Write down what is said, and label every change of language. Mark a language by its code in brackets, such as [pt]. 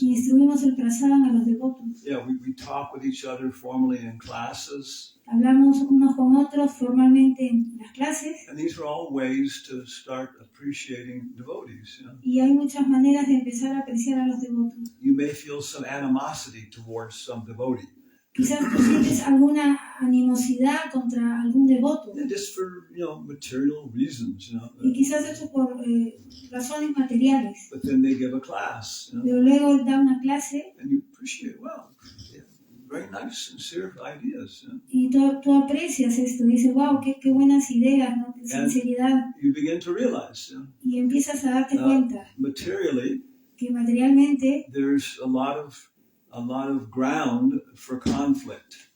[es] y distribuimos el prasadam a los devotos. [en] Yeah, we talk with each other formally in classes, [es] Hablamos unos con otros formalmente en las clases [en] and these are all ways to start appreciating devotees. [es] y hay muchas maneras de empezar a apreciar a los devotos. [en] You may feel some animosity towards some devotee, [es] Quizás tú sientes alguna animosidad contra algún devoto [en] and just for material reasons, [es] y quizás eso por razones materiales. [en] But then they give a class, [es] Pero luego da una clase [en] and you appreciate, very nice, sincere ideas. [es] y tú aprecias esto, dices, wow, qué buenas ideas, ¿no? Qué sinceridad. [en] You begin to realize, [es] Y empiezas a darte cuenta [en] materially, [es] que materialmente [en] there's a lot of ground for conflict.